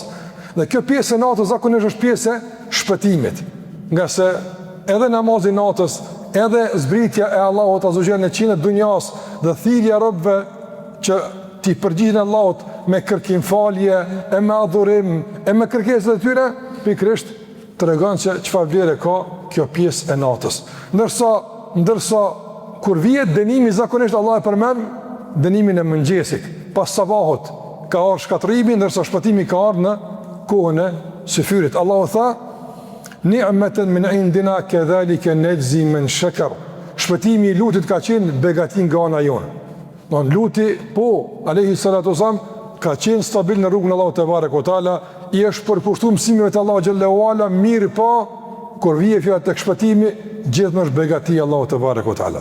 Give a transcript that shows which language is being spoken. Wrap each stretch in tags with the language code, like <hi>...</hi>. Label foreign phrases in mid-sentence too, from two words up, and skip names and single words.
<sq>Dhe kjo pjesë e natës zakonisht është pjesë e shpëtimit, nga se edhe namazi natës, edhe zbritja e Allahut</sq> <ar>عز وجل</ar> <sq>në qinë të dunjas dhe thirrja e robëve që t'i përgjigjen Allahut me kërkimfalje, e me adhurim, e me kërkesat e tyre, pikërisht tregon se çfarë vlerë ka kjo pjesë e natës. Ndërsa kur vihet dënimi zakonisht Allah e përmend dënimin e mëngjesit, pas sabahut ka ardhur shkatrimi, ndërsa shpëtimi ka ardhur në kohën e syfyrit.</sq> <ar>Allahu tha نعمة من عندنا كذلك نجزي من شكر.</ar> <sq>Shpëtimi i Lutit ka qenë begati nga ana jonë. Luti</sq> <ar>عليه الصلاة والسلام</ar> <sq>ka qenë stabil në rrugën e Allahut</sq> <ar>تبارك وتعالى,</ar> <sq>i është përkushtuar mësimeve të Allahut</sq> <ar>جل وعلا,</ar> <sq>mirë po kur vije fjala tek shpëtimi, gjithmonë është begati e Allahut</sq> <ar>تبارك وتعالى.</ar>